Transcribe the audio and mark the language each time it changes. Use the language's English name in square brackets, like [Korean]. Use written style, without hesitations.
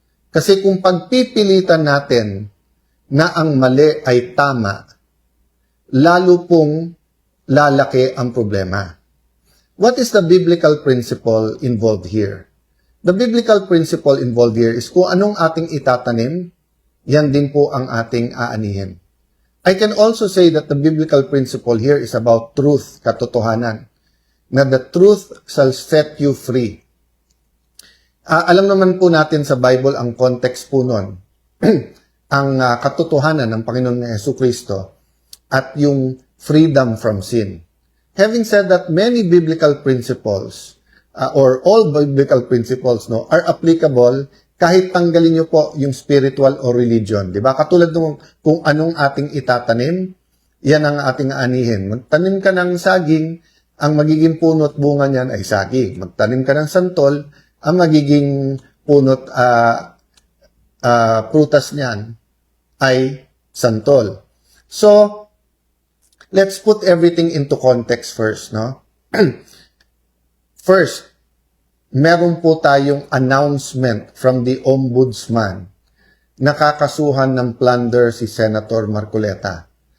[Filipino] Kasi kung pagpipilitan natin na ang mali ay tama, lalo pong lalaki ang problema. [English] What is the biblical principle involved here? The biblical principle involved here is [Filipino] kung anong ating itatanim, yan din po ang ating aanihin. [English] I can also say that the biblical principle here is about truth, katotohanan, na the truth shall set you free. [Filipino] Alam naman po natin sa Bible ang context po nun, ang katotohanan ng Panginoon na Jesucristo at yung [English] freedom from sin. Having said that, many biblical principles or all biblical principles are applicable [Filipino] kahit tanggalin nyo po yung [English] spiritual or religion. [Filipino] Diba? Katulad nung kung anong ating itatanim, yan ang ating aanihin. Magtanim ka ng saging, ang magiging puno at bunga niyan ay saging. Magtanim ka ng santol, ang magiging puno at prutas niyan ay santol. [English] So, let's put everything into context first, no? [Filipino] First, meron po tayong [English] announcement from the Ombudsman. [Filipino] Nakakasuhan ng plunder si Senator Marcoleta.